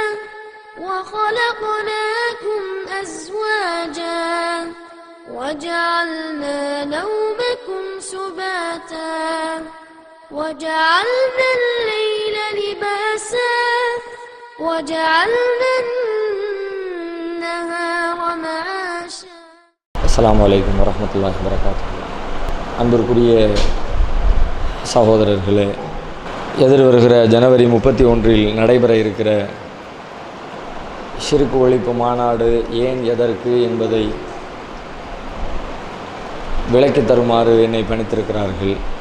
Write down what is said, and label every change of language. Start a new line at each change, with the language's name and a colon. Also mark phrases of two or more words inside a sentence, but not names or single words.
Arabic: وخلقناكم أزواجا وجعلنا نومكم سباتا وجعلنا الليل لباسا وجعلنا النهار معاشا. السلام عليكم ورحمة الله وبركاته.
Tamil: அன்பிற்குரிய சகோதரர்களே, எதிர்வருகிற ஜனவரி 31 நடைபெற இருக்கிற ஷிர்க் ஒழிப்பு மாநாடு ஏன் எதற்கு என்பதை விளக்கி தருமாறு என்னை பணித்திருக்கிறார்கள்.